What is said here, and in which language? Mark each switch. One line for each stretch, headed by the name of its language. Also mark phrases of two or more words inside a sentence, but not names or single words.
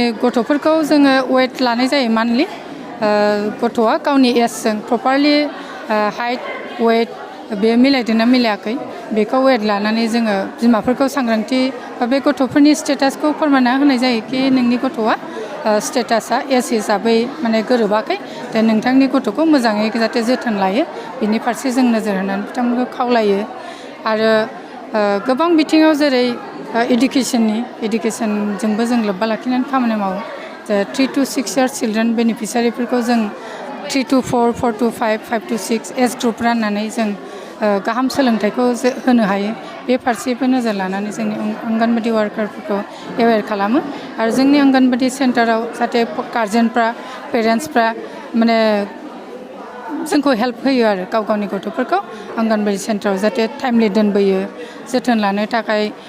Bodo: गथ'फोरखौ जोङो वेट लानाय जायो मान्थलि गथ'आ गावनि एजजों प्रपारलि हाइट वेट बे मिलायदोंना मिलायाखै बेखौ वेट लानानै जोङो बिमाफोरखौ सांग्रांथि बा बे गथ'फोरनि स्टेटासखौ फोरमायना होनाय जायो कि नोंनि गथ'आ स्टेटासा एज हिसाबै माने गोरोबाखै दा नोंथांनि गथ'खौ मोजाङै जाहाथे जोथोन लायो बिनि फारसे जों नोजोर होनानै बिथांमोनखौ खावलायो आरो गोबां बिथिङाव जेरै इडुकेसनजोंबो जों लोब्बा लाखिनानै खामानि मावो
English: 3 to 6 years चिल्ड्रेन
Bodo: बेनिफिसारिफोरखौ जों 3 to 4, 4 to 5, 5 to 6
English: age group
Bodo: राननानै जों गाहाम सोलोंथाइखौ होनो हायो बे फारसेबो नोजोर लानानै जोंनि अंगनबादि वार्कारफोरखौ एवेर खालामो आरो जोंनि अंगनबादि सेन्टाराव जाहाथे गार्जेनफ्रा पेरेन्टसफ्रा माने जोंखौ हेल्प होयो आरो गाव गावनि गथ'फोरखौ अंगनबादि सेन्टाराव जाहाथे टाइमलि दोनबोयो जोथोन लानो थाखाय